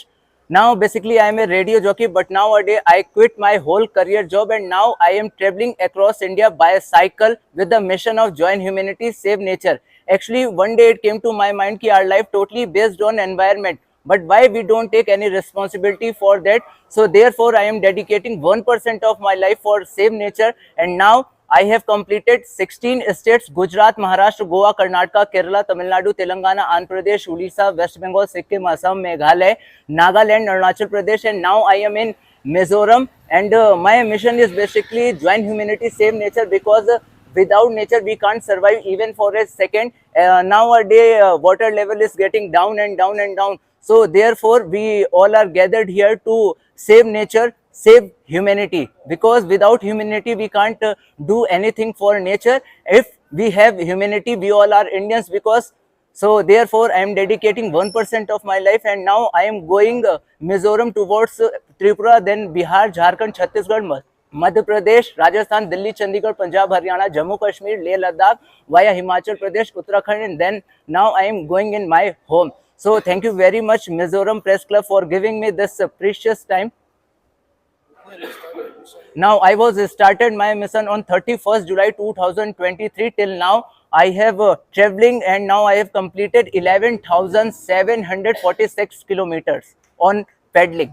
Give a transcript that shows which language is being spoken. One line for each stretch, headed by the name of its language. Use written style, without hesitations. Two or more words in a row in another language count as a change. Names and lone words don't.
English: Now, basically, I am a radio jockey, but nowadays I quit my whole career job and now I am traveling across India by cycle with the mission of join humanity, save nature. Actually, one day it came to my mind that our life totally based on environment. But why we don't take any responsibility for that? So therefore, I am dedicating 1% of my life for save nature. And now I have completed 16 states: Gujarat, Maharashtra, Goa, Karnataka, Kerala, Tamil Nadu, Telangana, Andhra Pradesh, Odisha, West Bengal, Sikkim, Assam, Meghalaya, Nagaland, Arunachal Pradesh, and now I am in Mizoram. And my mission is basically join humanity, save nature, because without nature we can't survive even for a second. Nowadays water level is getting down and down and down. So therefore we all are gathered here to save nature, save humanity, because without humanity we can't do anything for nature. If we have humanity, we all are Indians. Because so therefore I am dedicating 1% of my life, and now I am going Mizoram towards Tripura, then Bihar, Jharkhand, Chhattisgarh, Madhya Pradesh, Rajasthan, Delhi, Chandigarh, Punjab, Haryana, Jammu Kashmir, Leh Ladakh, via Himachal Pradesh, Uttarakhand, and then now I am going in my home. So thank you very much, Mizoram Press Club, for giving me this precious time. Now I was started my mission on 31st July 2023 till now. I have traveling, and now I have completed 11,746 kilometers on paddling.